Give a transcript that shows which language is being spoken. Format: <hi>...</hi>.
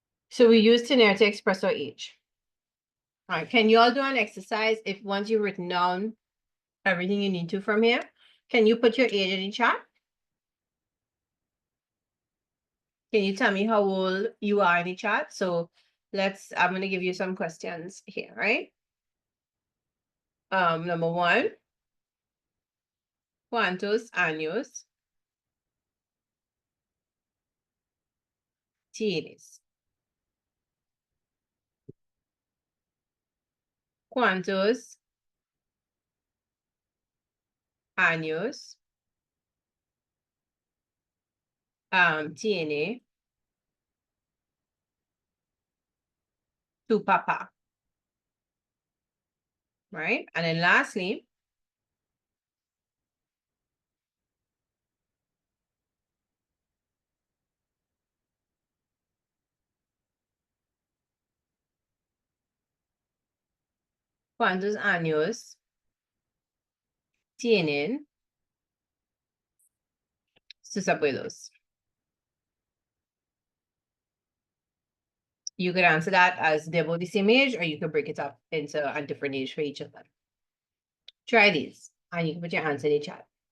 <en>So we use tener to express our age. All right, can you all do an exercise if once you've written down everything you need to from here, can you put your age in the chat? Can you tell me how old you are in the chat? So I'm gonna give you some questions here, right?</en> <es>Number 1, ¿cuántos años tienes? ¿Cuántos años tiene tu papá?</es> <en>Right? And then lastly, ¿cuántos años tienen sus abuelos? You could answer that as they're both the same age, or you could break it up into a different age for each of them. Try these, and you can put your answer in the chat.</en>